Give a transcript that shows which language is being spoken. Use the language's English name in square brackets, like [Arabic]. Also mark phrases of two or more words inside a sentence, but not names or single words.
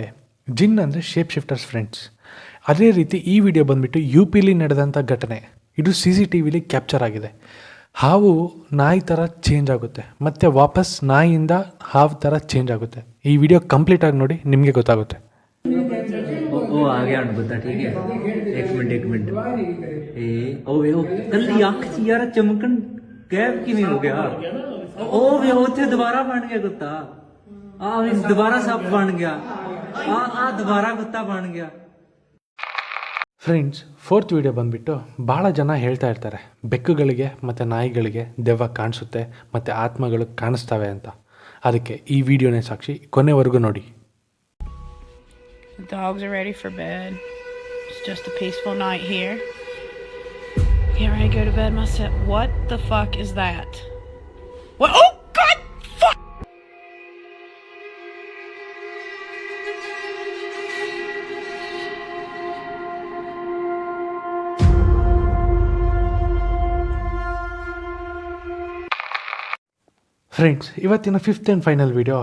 [Kannada] ಜಿನ್ ಅಂದರೆ [English] shape shifters friends. [Kannada] ಅದೇ ರೀತಿ ಈ ವಿಡಿಯೋ ಬಂದುಬಿಟ್ಟು UPಲಿ ನಡೆದಂಥ ಘಟನೆ. ಇದು CCTVಲಿ ಕ್ಯಾಪ್ಚರ್ ಆಗಿದೆ. ಹಾವು ನಾಯಿ ಥರ ಚೇಂಜ್ ಆಗುತ್ತೆ, ಮತ್ತು ವಾಪಸ್ ನಾಯಿಯಿಂದ ಹಾವು ಥರ ಚೇಂಜ್ ಆಗುತ್ತೆ. ಈ ವಿಡಿಯೋ ಕಂಪ್ಲೀಟಾಗಿ ನೋಡಿ, ನಿಮಗೆ ಗೊತ್ತಾಗುತ್ತೆ. [Hindi] ओ आ गया बंदा, ठीक है. [Punjabi] ਇੱਕ ਮਿੰਟ ਓ ਵੇ ਕੱਲੀ ਅੱਖ ਚ ਯਾਰ ਚਮਕਣ ਗੈਪ ਕਿਵੇਂ ਹੋ ਗਿਆ. ਓ ਵੇ ਉੱਥੇ ਦੋਬਾਰਾ ਬਣ ਗਿਆ ਕੁੱਤਾ. ਦੋਬਾਰਾ ਸੱਪ ਬਣ ਗਿਆ. ਦੋਬਾਰਾ ਕੁੱਤਾ ਬਣ ਗਿਆ. [Kannada] ಫ್ರೆಂಡ್ಸ್, [English] fourth video [Kannada] ಬಂದುಬಿಟ್ಟು ಭಾಳ ಜನ ಹೇಳ್ತಾ ಇರ್ತಾರೆ ಬೆಕ್ಕುಗಳಿಗೆ ಮತ್ತು ನಾಯಿಗಳಿಗೆ ದೆವ್ವ ಕಾಣಿಸುತ್ತೆ ಮತ್ತು ಆತ್ಮಗಳು ಕಾಣಿಸ್ತವೆ ಅಂತ. ಅದಕ್ಕೆ ಈ ವಿಡಿಯೋನೇ ಸಾಕ್ಷಿ. ಕೊನೆವರೆಗೂ ನೋಡಿ. [English] The dogs are ready for bed. It's just a peaceful night here. Get ready to go to bed myself. What the fuck is that? What? Oh God! Fuck! [Kannada] ಫ್ರೆಂಡ್ಸ್, ಇವತ್ತಿನ [English] fifth and final video.